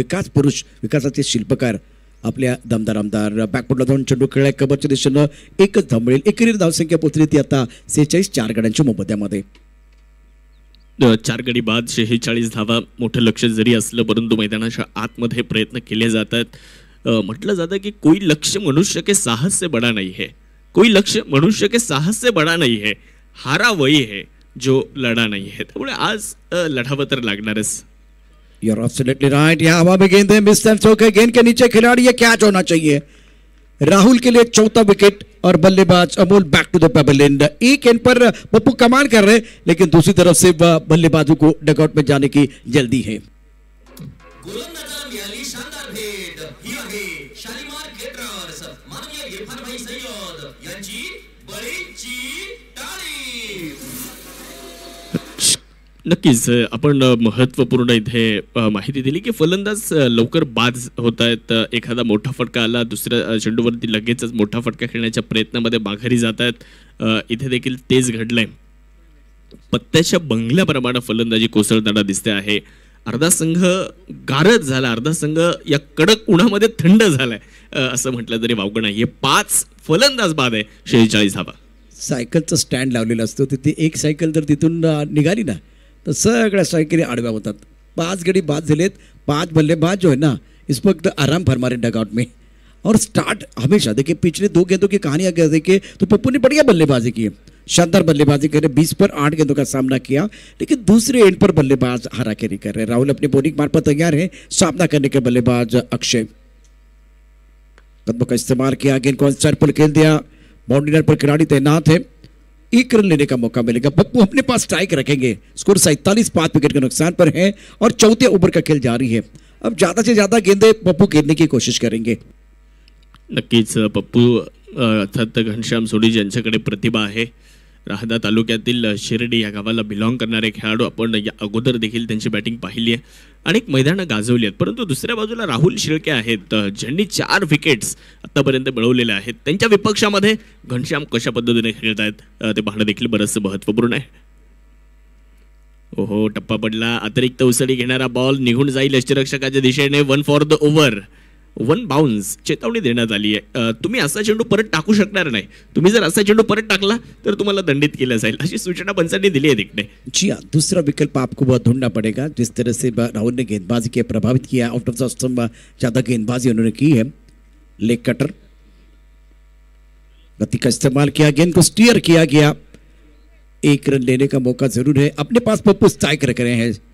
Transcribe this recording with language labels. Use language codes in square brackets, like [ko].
[mr] विकास पुरुष, विकासाचे शिल्पकार आपल्या दमदार आमदार. बॅकफुटला जाऊन चेंडू खेळलाय, कबरच्या दिशेनं एकच धाव मिळेल. एकेरी धावसंख्या पोहोचली ती आता 46, 4 गड्यांच्या मोबदल्यामध्ये. 4 गडी बाद, 46 धावा. मोठं लक्ष जरी असलं परंतु मैदानाच्या आतमध्ये प्रयत्न केले जातात. म्हटलं जातं की [hi] कोई लक्ष्य मनुष्य के साहस से बड़ा नहीं है, कोई लक्ष्य मनुष्य के साहस से बड़ा नहीं है, हारा वही है जो लड़ा नहीं है. [mr] त्यामुळे आज लढावं तर लागणारच. [en] You're absolutely right. [hi] यहाँ हवा में गेंद है, मिस होकर गेंद के नीचे खिलाड़ी, ये कैच होना चाहिए. राहुल के लिए 4था विकेट और बल्लेबाज Amol back to the payable and. एक एंड पर पप्पू कमाल कर रहे, लेकिन दूसरी तरफ से बल्लेबाजों को डगआउट में जाने की जल्दी है. [mr] गोलंदाजाला मिळाली शानदार भेट. ही आहे शालिमार केटरर्स माननीय इरफानभाई सय्यद यांची बळीची टाळी. नक्कीच आपण महत्त्वपूर्ण इथे माहिती दिली की फलंदाज लवकर बाद होत आहेत. एखादा मोठा फटका आला, दुसऱ्या चेंडूवरती लगेचच मोठा फटका खेळण्याच्या प्रयत्नामध्ये माघारी जात आहेत. इथे देखील तेच घडलंय. पत्त्याच्या बंगल्याप्रमाणे फलंदाजी कोसळताना दिसते आहे. अर्धा संघ गारद झाला, अर्धा संघ या कडक उन्हामध्ये थंड झालाय असं म्हटलं तरी वावगं नाहीये. 5 फलंदाज बाद आहे, 46 धावा. सायकलचं स्टँड लावलेलं असतो, तिथे एक सायकल जर तिथून निघाली ना तर सगळ्या सायकली आडव्या होतात. 5 गडी बाद झालेत. [hi] 5 बल्लेबाज जो है ना इस वक्त आराम फरमा रहे डगआउट में. और स्टार्ट हमेशा देखिए, पिछले 2 गेंदों की कहानी अगर देखिए तो पप्पू ने बढ़िया बल्लेबाजी की है, शानदार बल्लेबाजी कर रहे. 20 पर 8 गेंदों का सामना किया, लेकिन दूसरे एंड पर बल्लेबाज हारा कैरी कर रहे. राहुल अपने बॉलिंग मार्फत तैयार है सामना करने के. बल्लेबाज अक्षय कदमों का इस्तेमाल किया, गेंद को आउटसाइड पर खेल दिया. बाउंड्री लाइन पर खिलाड़ी तैनात है, 1 रन लेने का मौका मिलेगा. पप्पू अपने पास स्ट्राइक रखेंगे. स्कोर 47, 5 विकेट के नुकसान पर है और 4थे ओवर का खेल जारी है. अब ज्यादा से ज्यादा गेंदें पप्पू खेलने की कोशिश करेंगे. [mr] नक्कीच पप्पू अर्थात घनश्याम सोनी यांच्याकडे प्रतिभा आहे. राहदा तालुक्यातील शिर्डी या गावाला बिलॉंग करणारे खेळाडू आपण या अगोदर देखील त्यांची बॅटिंग पाहिली आहे. अनेक मैदानं गाजवली आहेत, परंतु दुसऱ्या बाजूला राहुल शिळके आहेत ज्यांनी 4 विकेट्स आतापर्यंत मिळवलेल्या आहेत. त्यांच्या विपक्षामध्ये घनश्याम कशा पद्धतीने खेळत आहेत ते पाहणं देखील बरंचसं महत्त्वपूर्ण आहे. ओहो, टप्पा पडला. अतिरिक्त उसळी घेणारा बॉल निघून जाईल यष्टिरक्षकाच्या दिशेने. [en] 1 for the over, 1 bounce. [mr] चेतावणी देण्यात आली आहे, तुम्ही असा चेंडू परत टाकू शकणार नाही. तुम्ही जर असा चेंडू परत टाकला तर तुम्हाला दंडित केलं जाईल, अशी सूचना पंचांनी दिली आहे तिकडे. [hi] जी हाँ, दूसरा विकल्प आपको बहुत ढूंढना पड़ेगा. जिस तरह से राहुल ने गेंदबाजी के प्रभावित किया, आउट ऑफ द स्टंप ज्यादा गेंदबाजी उन्होंने की है. लेग कटर, गति का इस्तेमाल किया, गेंद को स्टीयर किया गया. 1 रन लेने का मौका जरूर है. अपने पास पप्पू स्ट्राइक रख रहे हैं.